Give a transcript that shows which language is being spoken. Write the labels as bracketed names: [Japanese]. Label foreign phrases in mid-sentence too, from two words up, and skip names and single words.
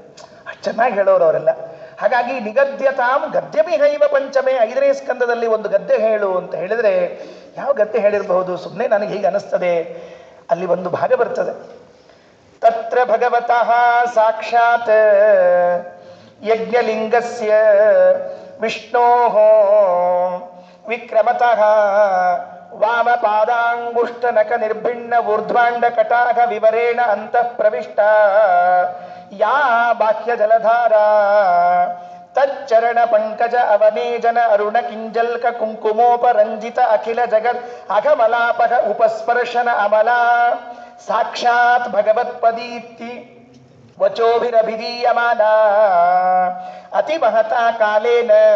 [Kannada] ಅಷ್ಟು ಚೆನ್ನಾಗಿ ಹೇಳೋರು ಅವರೆಲ್ಲ. ಹಾಗಾಗಿ [Sanskrit] ನಿಗದ್ಯತಾಂ ಗದ್ಯಮಿಹೈವ ಪಂಚಮೇ, [Kannada] 5ನೇ ಸ್ಕಂದದಲ್ಲಿ ಒಂದು ಗದ್ಯ ಹೇಳು ಅಂತ ಹೇಳಿದ್ರೆ ಯಾವ ಗದ್ಯ ಹೇಳಿರಬಹುದು? ಸುಮ್ಮನೆ ನನಗೆ ಹೀಗೆ ಅನಿಸ್ತದೆ. ಅಲ್ಲಿ ಒಂದು ಭಾಗ ಬರ್ತದೆ, [Sanskrit] ತತ್ರ ಭಗವತಃ ಸಾಕ್ಷಾತ್ ಯಜ್ಞಲಿಂಗಸ್ಯ ವಿಷ್ಣೋಃ ವಿಕ್ರಮತಃ ವಾಮಪಾದಾಂಗುಷ್ಟನಕ ನಿರ್ಭಿಣ್ಣ ಊರ್ಧ್ವಾಂಡ ಕಟಾಹ ವಿವರೇಣ ಅಂತಃ ಪ್ರವಿಷ್ಟ ಯಾ ಬಾಹ್ಯ ಜಲಧಾರಾ ತಚ್ಚರಣ ಪಂಕಜ ಅವನೇಜನ ಅರುಣ ಕಿಂಜಲ್ಕ ಕುಂಕುಮೋಪರಂಜಿತ ಅಖಿಲ ಜಗತ್ ಅಘಮಲಾಪಹ ಉಪಸ್ಪರ್ಶನ ಅಮಲ ಸಾಕ್ಷಾತ್ ಭಗವತ್ಪದೀತಿ ವಚೋಭಿರಭಿಧೀಯಮಾನ ಅತಿ ಮಹತಾ ಕಾಲೇನ